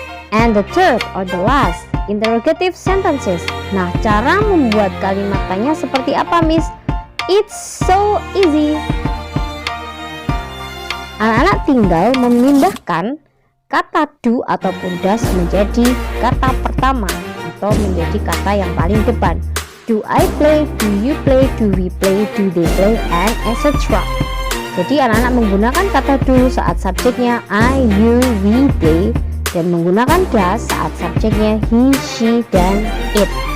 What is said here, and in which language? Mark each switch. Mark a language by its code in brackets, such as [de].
[en] And the third or the last, interrogative sentences. [id] Nah, cara membuat kalimat tanya seperti apa, Miss? [en] It's so easy. [id] Anak-anak tinggal memindahkan kata do ataupun does menjadi kata pertama atau menjadi kata yang paling depan. [en] Do I play, do you play, do we play, do they play, and etc. [id] Jadi anak-anak menggunakan kata do saat subjeknya I, you, we, they, dan menggunakan does saat subjeknya he, she, dan it.